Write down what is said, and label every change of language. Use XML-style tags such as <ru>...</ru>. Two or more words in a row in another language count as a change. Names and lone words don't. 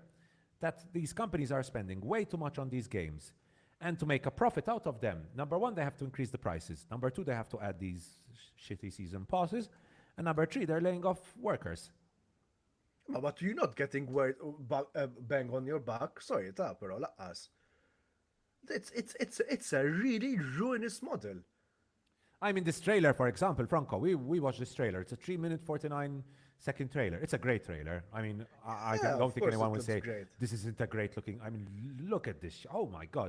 <en>That these companies are spending way too much on these games. And to make a profit out of them, number one, they have to increase the prices. Number two, they have to add these shitty season passes. And number three, they're laying off workers. But you're not getting bang on your back. Sorry, ta' pero laqqas. It's a really ruinous model. I mean, this trailer, for example, Franco, we watched this trailer. It's a 3-minute, 49-second trailer. It's a great trailer. I mean, I Yeah, don't of think course anyone it will looks say great. this isn't a great looking. I mean, look at this. Oh my God.</en>